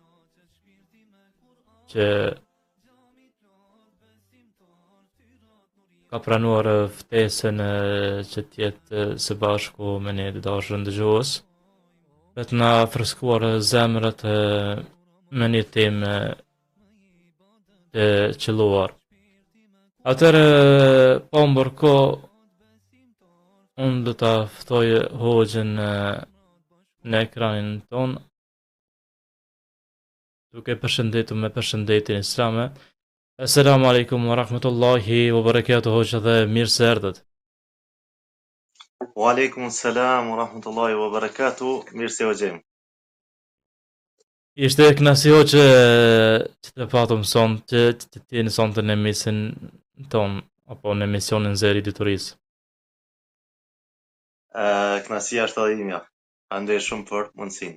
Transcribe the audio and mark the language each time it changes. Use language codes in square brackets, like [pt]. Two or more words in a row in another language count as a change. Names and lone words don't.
[sq] që ka pranuar ftesën që tjetë së bashku me ne, të dashur ndëgjues, për të na freskuar zemrat me një temë të qelluar. Atëherë, pa mbërko, unë do ta ftoj hoxhën në ekranin ton, duke përshëndetur me përshëndetjen islame. [ar] السلام عليكم ورحمة الله وبركاته, [sq] hoxha, dhe mirë se erdhët. [ar] وعليكم السلام ورحمة الله وبركاته, [sq] mirë se u gjem. Ishte kënaqësi hoxha që të patëm sonte, që të jeni sonte në emisionin ton, apo në emisionin Zëri i Editorisë. Kënaqësia është edhe imja. Faleminderit shumë për mundësinë.